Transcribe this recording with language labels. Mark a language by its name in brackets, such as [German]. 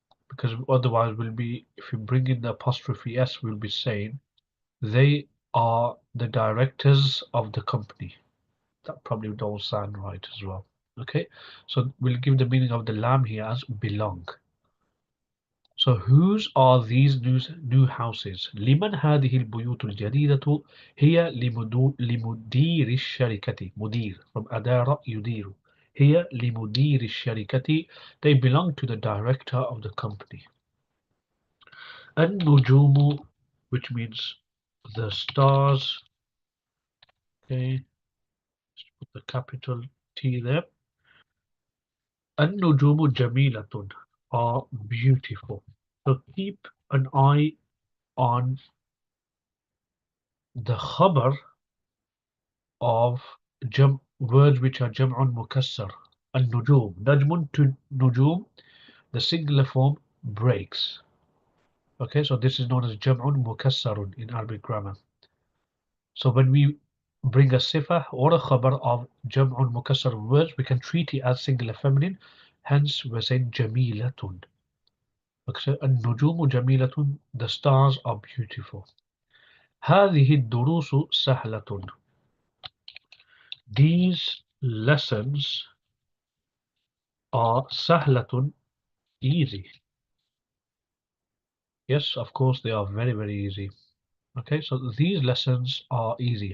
[English] Because otherwise we'll be, if you bring in the apostrophe s, we'll be saying they are the directors of the company. That probably don't sound right as well. Okay, so we'll give the meaning of the lam here as belong. So whose are these new houses? [Arabic] لمن هذه البيوت الجديدة؟ هي لمدير الشركة. مدير [English] from [Arabic] أدار يدير. هي لمدير الشركة. [English] They belong to the director of the company. النجوم, which means the stars. Okay, put the capital T there. [Arabic] النجوم جميلة [English] are beautiful. So keep an eye on the khabar of words which are jam'un mukassar. [Arabic] النجوم. [English] نجم to نجوم, the singular form breaks. Okay, so this is known as jam'un mukassarun in Arabic grammar. So when we bring a sifa or a khabar of jam'un mukassar words, we can treat it as singular feminine. Hence, we're saying jamilatun. Okay, [Arabic] النجوم جميلة. [English] The stars are beautiful. [Arabic] هذه الدروس سهلة. [English] These lessons are سهلة, easy. Yes, of course, they are very, very easy. Okay, so these lessons are easy.